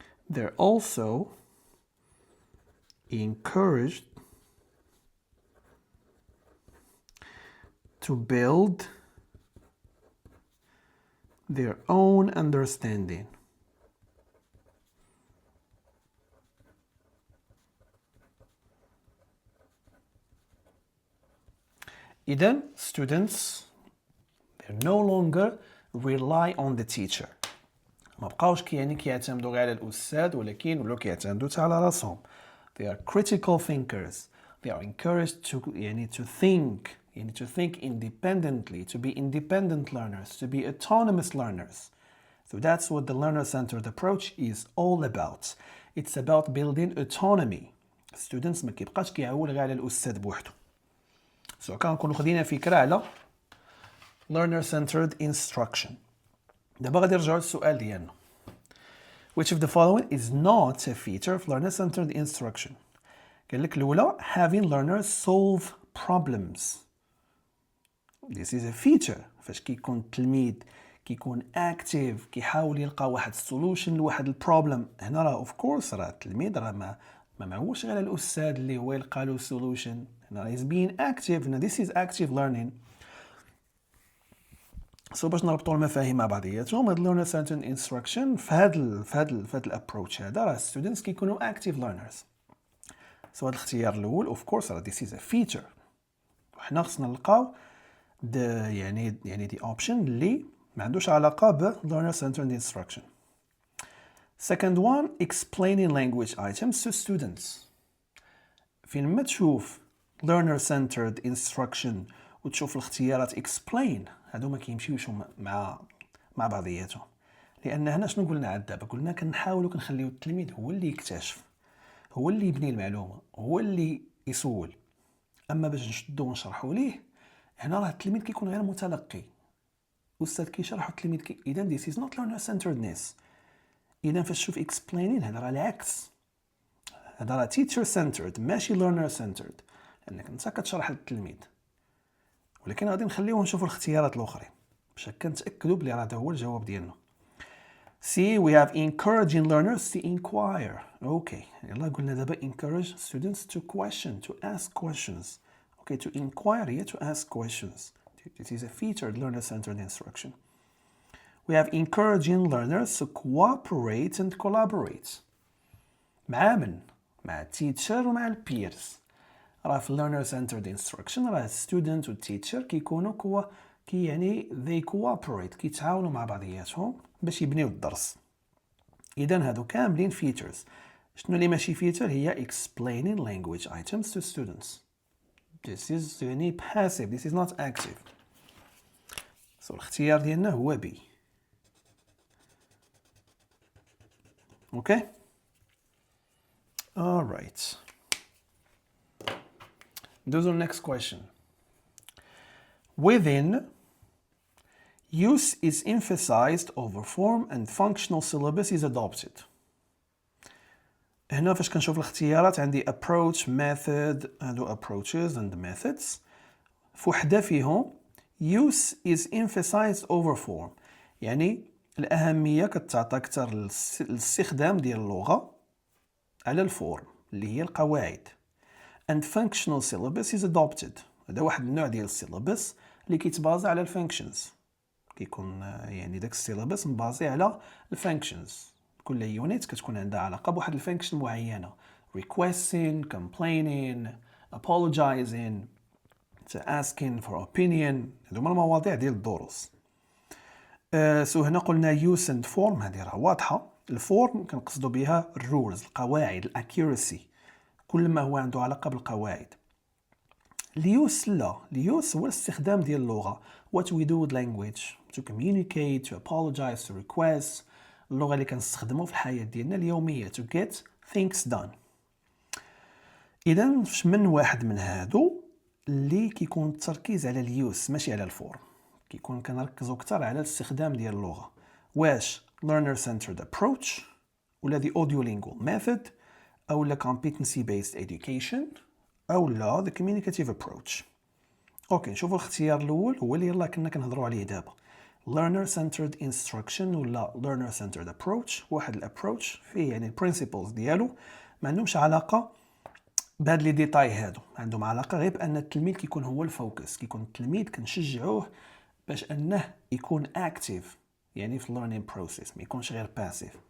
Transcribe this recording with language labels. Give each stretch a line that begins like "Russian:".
English: They're also encouraged to build their own understanding. Then students, they no longer rely on the teacher.
Arabic: ما بقاوش كيعتمدوا غير على الأستاذ ولكن ولاو كيعتمدوا حتى على راسهم.
English: They are critical thinkers. They are encouraged to think independently, to be independent learners, to be autonomous learners. So that's what the learner-centered approach is all about. It's about building autonomy.
Arabic: Students ما كيبقاش كيعول غير على الأستاذ بوحدو. So كنكونوا خدينا فكرة على learner-centered instruction. دابا غادي نرجعوا للسؤال ديالنا.
English: Which of the following is not a feature of learner-centered instruction?
Arabic: قال لك الأولى
English: having learners solve problems. This is a feature.
Arabic: فاش كيكون التلميذ كيكون active كيحاول يلقى واحد solution لواحد البروبلم. هنا راه
English: of course
Arabic: راه التلميذ راه ما معولش غير الأستاذ اللي هو يلقى له solution.
English: هنا is being active. هنا this is active learning.
Arabic: So باش نربطوا المفاهيم مع بعضياتهم هاد learner centered instruction في هاد الابروتش هذا راه students كيكونوا active learners.
English: So
Arabic: هاد الاختيار الاول
English: of course راه this is a feature.
Arabic: وحنا خصنا نلقاو
English: the option
Arabic: اللي ما عندوش علاقة ب learner centered instruction.
English: Second one, explaining language items to students.
Arabic: فين ما تشوف learner centered instruction وتشوف الاختيارات explain هادو ما كيمشيوش مع بعضياتهم. لان هنا شنو قلنا عاد دابا؟ قلنا كنحاولوا كنخليو التلميذ هو اللي يكتشف، هو اللي يبني المعلومه، هو اللي يسول. اما باش نشدو ونشرحوا ليه هنا راه التلميذ كيكون غير متلقي، الاستاذ كيشرح والتلميذ اذا
English: this is not learner centeredness.
Arabic: اذا فاش تشوف explaining هذا راه العكس، هذا راه teacher centered ماشي learner centered، لانك انت كتشرح للتلميذ. ولكن غادي نخليوه نشوفوا الاختيارات الاخرين باش هكا نتاكدوا بلي راه هذا هو الجواب ديالنا.
English: See, we have encouraging learners to inquire. Okay,
Arabic: يلا قلنا دابا
English: encourage students to question, to ask questions. Okay, to inquire here, to ask questions. This is a featured learner-centered instruction. We have encouraging learners to cooperate and collaborate.
Arabic: مع من؟ مع teacher ومع البيرز. راه في learner-centered instruction راه student و teacher كيكونوا
English: they cooperate،
Arabic: كيتعاونوا مع بعضياتهم باش يبنيو الدرس. إذا هادو كاملين features. شنو اللي ماشي
English: feature؟ هي explaining language items to students. This is passive, this is not active.
Arabic: So الاختيار ديالنا هو B.
English: Okay? Alright. Those are next question. Within, use is emphasized over form and functional syllabus is adopted.
Arabic: هنا فاش كنشوف الاختيارات عندي approach, method، هادو approaches and methods. فوحدة فيهم
English: use is emphasized over form،
Arabic: يعني الأهمية كتعطى أكثر للاستخدام ديال اللغة على الفورم اللي هي القواعد.
English: And functional syllabus is adopted.
Arabic: هذا واحد النوع ديال السيلابس اللي كيتبازا على الفانكشنز، كيكون يعني داك السيلابس مبازي على الفانكشنز. كل يونيت كتكون عندها علاقه بواحد الفانكشن معينه:
English: requesting, complaining, apologizing, asking for opinion.
Arabic: هادو هما المواضيع ديال الدروس. سو هنا قلنا
English: use and form،
Arabic: هذه راه واضحه. الفورم كنقصدوا بها الرولز، القواعد، الاكيورسي، كل ما هو عنده علاقه بالقواعد. اليوس لا، اليوس هو الاستخدام ديال اللغه.
English: what we do with language to communicate, to apologize, to request.
Arabic: اللغه اللي كنستخدموا في الحياه ديالنا اليوميه
English: to get things done.
Arabic: اذا فاش من واحد من هادو اللي كيكون التركيز على اليوس ماشي على الفورم، كيكون كنركزوا اكثر على الاستخدام ديال اللغه.
English: واش learner centered approach ولا the audiolingual method او لا competency based education او لا the communicative approach.
Arabic: اوكي، نشوفوا الاختيار الاول هو اللي يلا كنا كنهضروا عليه دابا، learner centered instruction ولا learner centered approach. واحد الابروتش فيه يعني البرينسيبلز ديالو ما عندهمش علاقه بهاد لي ديتاي هادو، عندهم علاقه غير بان التلميذ كيكون هو الفوكس، كيكون التلميذ كنشجعوه باش انه يكون اكتيف يعني في الليرنينغ بروسيس، ما يكونش غير باسيف.